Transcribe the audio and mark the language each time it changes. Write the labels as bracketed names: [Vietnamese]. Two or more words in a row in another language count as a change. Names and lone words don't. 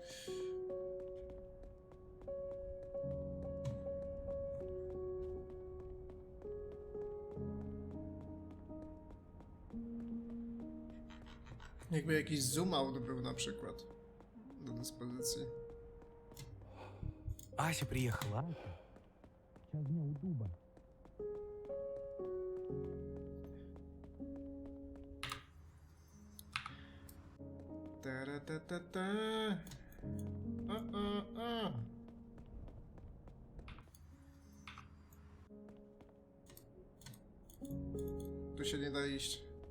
[Polish] Jakby jakiś zoom out był na przykład do dyspozycji. [Russian] Ася приехала. Сейчас дня у дуба. Ta-ra-ta-ta-ta. [Polish] O. Tu się nie da iść.